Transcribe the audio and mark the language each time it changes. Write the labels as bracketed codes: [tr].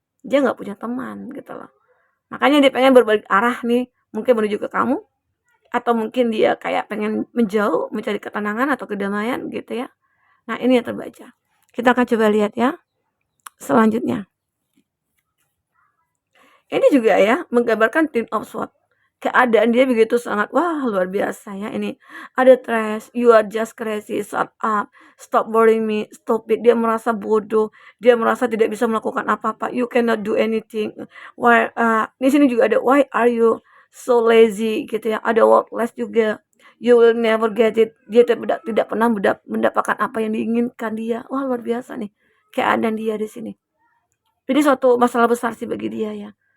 [id] Dia nggak punya teman gitu loh. Makanya dia pengen berbalik arah nih, mungkin menuju ke kamu, atau mungkin dia kayak pengen menjauh, mencari ketenangan atau kedamaian gitu ya. Nah, ini yang terbaca. Kita akan coba lihat ya selanjutnya. Ini juga ya menggambarkan Ten of Swords. Keadaan dia begitu sangat luar biasa ya ini. [en] Ada trash, you are just crazy, shut up, stop boring me, stop it. [id] Dia merasa bodoh, dia merasa tidak bisa melakukan apa-apa. [en] You cannot do anything. Why [id] di sini juga ada [en] why are you so lazy [id] gitu ya. Ada worthless juga. [en] You will never get it. [id] Dia tidak pernah mendapatkan apa yang diinginkan dia. Wah, luar biasa nih keadaan dia di sini. Jadi suatu masalah besar sih bagi dia ya.